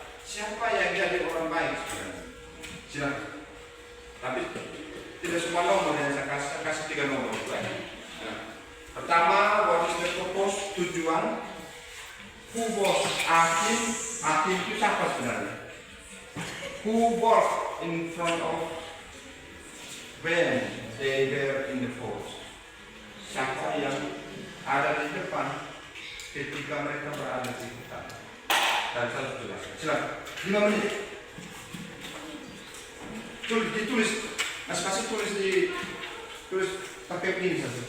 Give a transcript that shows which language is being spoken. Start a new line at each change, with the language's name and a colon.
Indonesian: Siapa yang jadi orang baik sebenarnya? Silakan. Tapi tidak semua nomor yang saya kasih 3 nomor. Nah, pertama,
English: what is the purpose, tujuan? Who was Atim?
Indonesian: Atim itu siapa sebenarnya?
English: Who walked in front of when they were in the forest?
Indonesian: siapa yang ada di depan ketika mereka berada di hutan. Dan saya jelaskan. Silakan. 5 menit. Ditulis. Masing-masing tulis pakai ini saja.